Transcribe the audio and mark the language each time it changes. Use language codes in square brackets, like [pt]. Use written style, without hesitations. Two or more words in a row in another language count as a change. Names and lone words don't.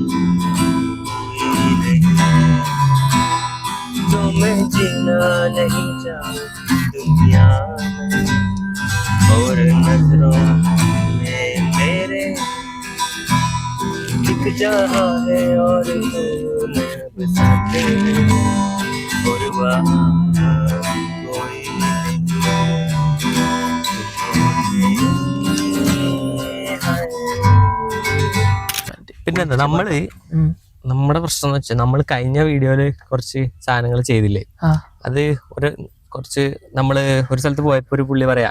[hi] ही नहीं, तो मैं जीना नहीं चाहूँ दुनिया में और नजरों में मेरे एक जहाँ है और मैं बसाते और वहाँ कोई [ml] പിന്നെന്താ നമ്മുടെ പ്രശ്നം എന്ന് വെച്ചാൽ നമ്മൾ കഴിഞ്ഞ വീഡിയോയില് കുറച്ച് സാധനങ്ങൾ ചെയ്തില്ലേ, അത് കുറച്ച് നമ്മള് ഒരു സ്ഥലത്ത് പോയപ്പോ ഒരു പുള്ളി പറയാ